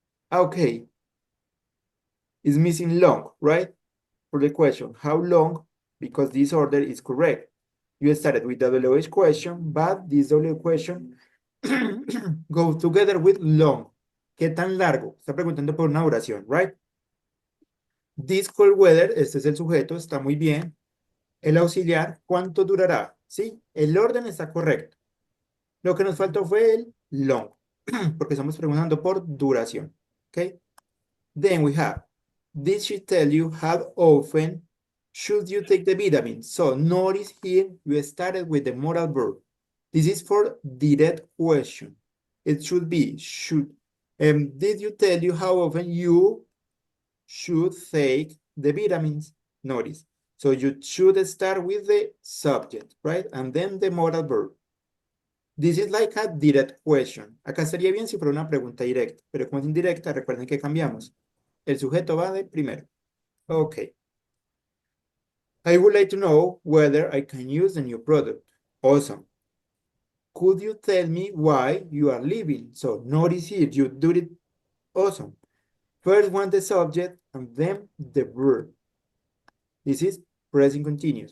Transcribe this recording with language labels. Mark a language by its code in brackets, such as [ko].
[en] Okay, it's missing long, right? For the question, how long? Because this order is correct. You started with the WH question, but this W question goes together with long. [es] ¿Qué tan largo? Está preguntando por una oración, right? [en] This cold weather, [es] este es el sujeto, está muy bien. El auxiliar, ¿cuánto durará? Sí, el orden está correcto. Lo que nos faltó fue el long, porque estamos preguntando por duración. ¿Ok? [en] Then we have, did she tell you how often should you take the vitamin? So notice here, you started with the modal verb. This is for direct question. It should be, should. Did you tell you how often you should take the vitamins? Notice. So you should start with the subject, right? And then the modal verb. This is like a direct question. [es] Acá estaría bien si fuera una pregunta directa, pero como es indirecta, recuerden que cambiamos. El sujeto va de primero. Okay. [en] I would like to know whether I can use the new product. Awesome. Could you tell me why you are leaving? So notice here, you do it awesome. First one the subject and then the verb. This is present continuous.